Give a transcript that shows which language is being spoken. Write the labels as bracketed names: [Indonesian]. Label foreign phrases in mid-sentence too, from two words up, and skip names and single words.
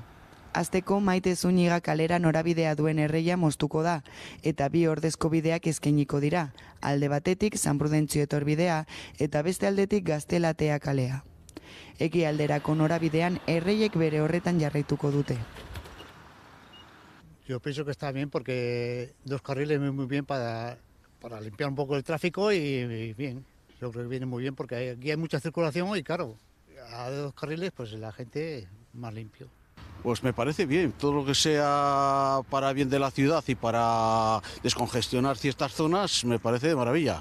[Basque] Hasteko Maite Zúñiga kalera norabidea duen erreia moztuko da, eta 2 ordezko bideak eskainiko dira, alde batetik San Prudentzio etorbidea eta beste aldetik Gaztelatea kalea. Ekialderako norabidean erreiek bere horretan jarraituko dute. [Spanish] Yo pienso que está bien porque 2 carriles muy bien para limpiar un poco el tráfico y bien. Yo creo que viene muy bien porque aquí hay mucha circulación y claro, a 2 carriles pues la gente más limpio. Pues me parece bien, todo lo que sea para bien de la ciudad y para descongestionar ciertas zonas me parece de maravilla.